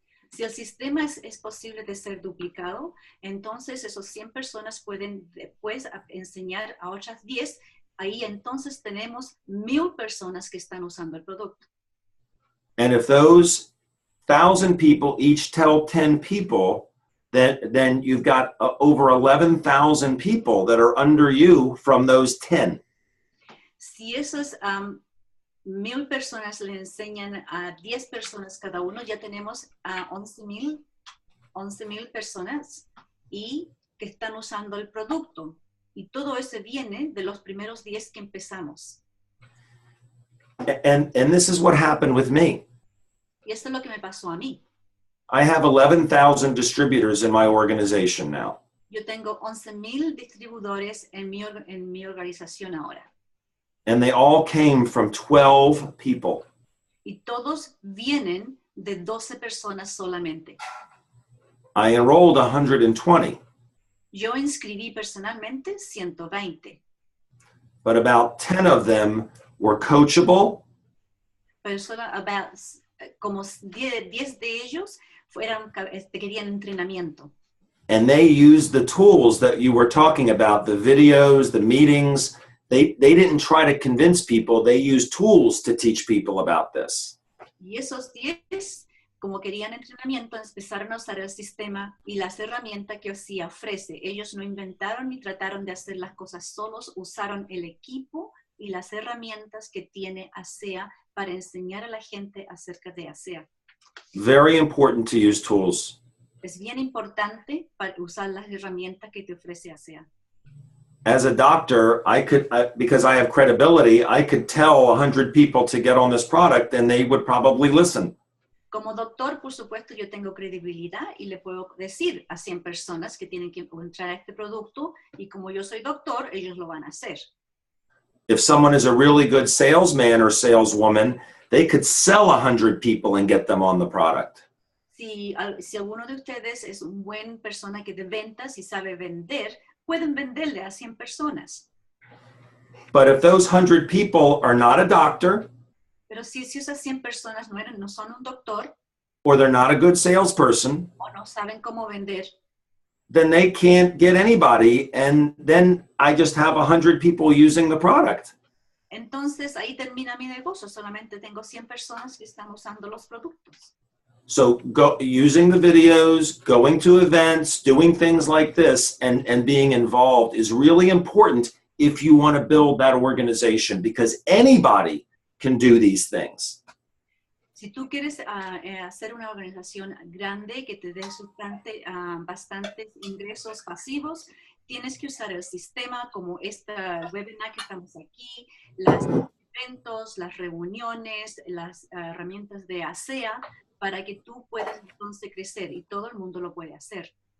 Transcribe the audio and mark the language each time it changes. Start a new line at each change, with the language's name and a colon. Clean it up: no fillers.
Spanish: Si el sistema es posible de ser duplicado, entonces esos 100 personas pueden después enseñar a otras 10. Ahí entonces tenemos 1,000 personas que están usando el producto.
English: And if those 1,000 people each tell 10 people, then you've got over 11,000 people that are under you from those 10.
Spanish: Si esos 1,000 personas le enseñan a 10 personas cada uno, ya tenemos a 11,000 personas y que están usando el producto. Y todo eso viene de los primeros 10 que empezamos.
English: And this is what happened with me.
Spanish: Y esto es lo que me pasó a mí.
English: I have 11,000 distributors in my organization now.
Spanish: Yo tengo 11,000 distribuidores en mi organización ahora.
English: And they all came from 12 people.
Spanish: Y todos vienen de 12 personas solamente.
English: I enrolled 120.
Spanish: Yo inscribí personalmente 120.
English: But about 10 of them were coachable.
Spanish: Pero solo como 10 de ellos querían entrenamiento.
English: And they used the tools that you were talking about, the videos, the meetings. They didn't try to convince people. They used tools to teach people about this.
Spanish: Y esos 10, como querían entrenamiento, empezaron a usar el sistema y las herramientas que ASEA ofrece. Ellos no inventaron ni trataron de hacer las cosas solos, usaron el equipo y las herramientas que tiene ASEA para enseñar a la gente acerca de ASEA.
English: Very important to use tools.
Spanish: Es bien importante para usar las herramientas que te ofrece ASEA.
English: As a doctor, because I have credibility, I could tell 100 people to get on this product and they would probably listen.
Spanish: Como doctor, por supuesto, yo tengo credibilidad y le puedo decir a 100 personas que tienen que entrar a este producto y como yo soy doctor, ellos lo van a hacer.
English: If someone is a really good salesman or saleswoman, they could sell 100 people and get them on the product.
Spanish: Si alguno de ustedes es un buen persona que de ventas y sabe vender, pueden venderle a 100 personas.
English: But if those 100 people are not a doctor,
Spanish: Pero si esas 100 personas no son un doctor,
English: or they're not a good salesperson,
Spanish: o no saben cómo vender,
English: then they can't get anybody, and then I just have 100 people using the product.
Spanish: entonces ahí termina mi negocio. Solamente tengo 100 personas que están usando los productos.
English: So using the videos, going to events, doing things like this, and being involved is really important if you want to build that organization, because anybody can do these things.
Spanish: Si tú quieres hacer una organización grande que te dé bastantes ingresos pasivos, tienes que usar el sistema como esta webinar que estamos aquí, los eventos, las reuniones, las herramientas de ASEA, para que tú puedas entonces crecer y todo el mundo lo puede hacer.